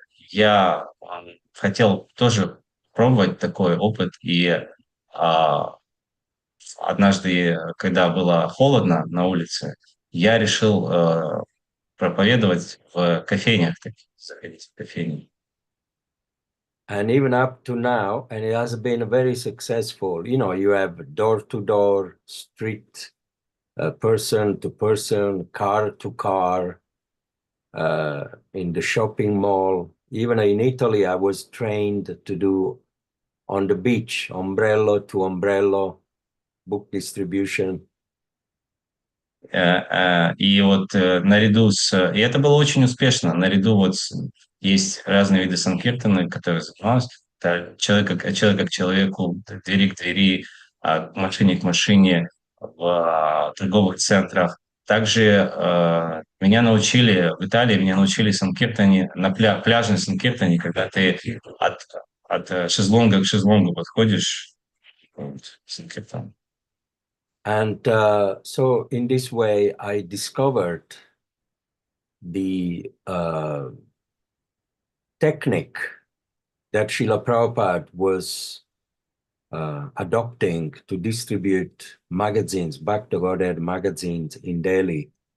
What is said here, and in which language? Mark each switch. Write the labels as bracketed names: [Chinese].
[Russian] Я хотел тоже пробовать такой опыт, и однажды, когда было холодно на улице, я решил проповедовать в кофейнях, заходить в кофейни. [English] And even up to now, and it has been very successful. You know, you have door-to-door, street, person to person, car to car, in the shopping mall. Even in Italy, I was trained to do on the beach, umbrella to umbrella, book distribution. [Russian] И вот наряду с... И это было очень успешно. Наряду вот есть разные виды санкиртаны, которые занимались. Человек к человеку, двери к двери, машине к машине, в торговых центрах. Также меня научили, в Италии меня научили санкиртане, на пляжной санкиртане, когда ты от шезлонга к шезлонгу подходишь. Вот, санкиртан. [English] And so in this way, I discovered the technique that Srila Prabhupada was adopting to distribute magazines, Back to Godhead magazines in Delhi.